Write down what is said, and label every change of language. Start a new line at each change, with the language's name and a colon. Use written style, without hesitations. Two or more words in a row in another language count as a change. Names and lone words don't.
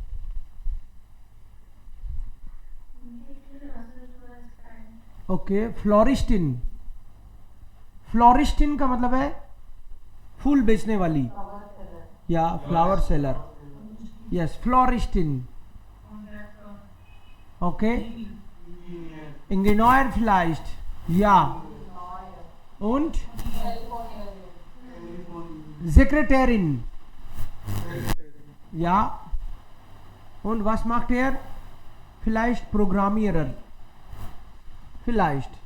Hindi: ओके, फ्लोरिस्टिन. फ्लोरिस्टिन का मतलब है फूल बेचने वाली या
English: flower seller.
German: यस, फ्लोरिस्टिन. ओके, इंजीनियर vielleicht, ja, und Sekretärin, ja, und was macht er? Vielleicht Programmierer, vielleicht.